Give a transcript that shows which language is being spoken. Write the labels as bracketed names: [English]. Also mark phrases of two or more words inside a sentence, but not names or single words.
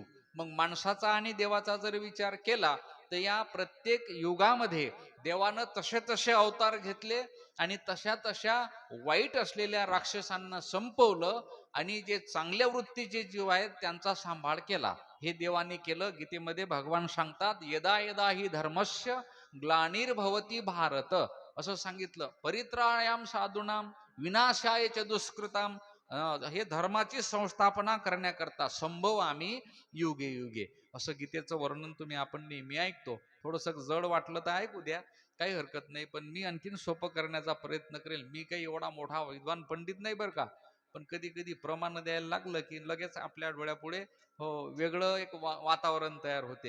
[Marathi] मग माणसाचा आणि देवाचा जर विचार केला तर या प्रत्येक युगामध्ये देवानं तसे तसे अवतार घेतले आणि तशा तशा वाईट असलेल्या राक्षसांना संपवलं आणि जे चांगल्या वृत्तीचे जीव आहेत त्यांचा सांभाळ केला. हे देवाने केलं. गीतेमध्ये भगवान सांगतात, [Sanskrit] यदा यदा ही धर्मस्य ग्लानिर्भवती भारत असं सांगितलं. परित्राणायाम साधूनाम विनाशाय च दुष्कृताम. [Marathi] हे धर्माची संस्थापना करण्याकरता [Sanskrit] संभव आम्ही युगे युगे [Marathi] असं गीतेचं वर्णन तुम्ही आपण नेहमी ऐकतो. थोडंसं जड वाटलं तर ऐकू द्या, काही हरकत नाही. पण मी आणखीन सोपं करण्याचा प्रयत्न करेल. मी काही एवढा मोठा विद्वान पंडित नाही बरं का. पण कधी कधी प्रमाण द्यायला लागलं की लगेच आपल्या डोळ्यापुढे वेगळं एक वातावरण तयार होते.